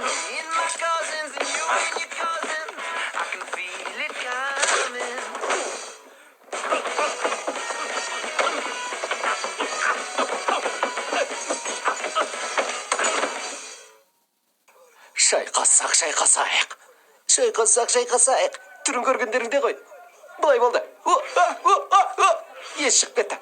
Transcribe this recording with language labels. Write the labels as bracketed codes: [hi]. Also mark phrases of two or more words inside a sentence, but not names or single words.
[en] In my cousins and you and your cousins. I can feel it coming. [kk] Шайқасақ. Түрін көргендеріңде ғой. Бұлай болды. Ес шығып кетті.